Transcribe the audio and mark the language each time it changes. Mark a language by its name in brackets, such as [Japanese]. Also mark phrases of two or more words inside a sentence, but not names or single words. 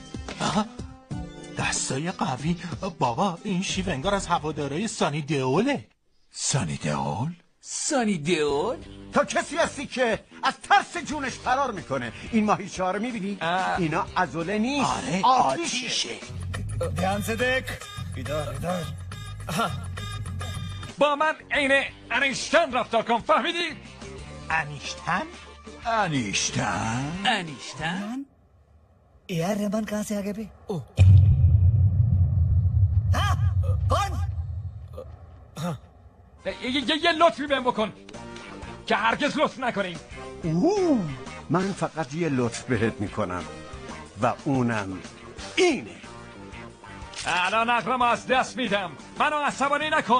[Persian] دستای قوی. بابا این شیف انگار از هوادارای سانی دیوله. سانی دیول؟ سانی دیول؟ تو کسی هستی که از ترس جونش فرار میکنه. این ماهیچه ها رو میبینی؟ اینا عضله نیست، آره آتیشه. [Hindi] ध्यान से देख इधर इधर [Persian] با من عین انیشتن رفتار کن، فهمیدی؟ انیشتن؟ انیشتن؟ [Hindi] यार रहमान कहाँ से आ गए बे? हाँ कौन? [Persian] یه لطفی بهم بکن که هرگز لطف نکنیم. من فقط یه لطف بهت میکنم و اونم اینه. الان عقلم از دست میدم، منو عصبانی نکن.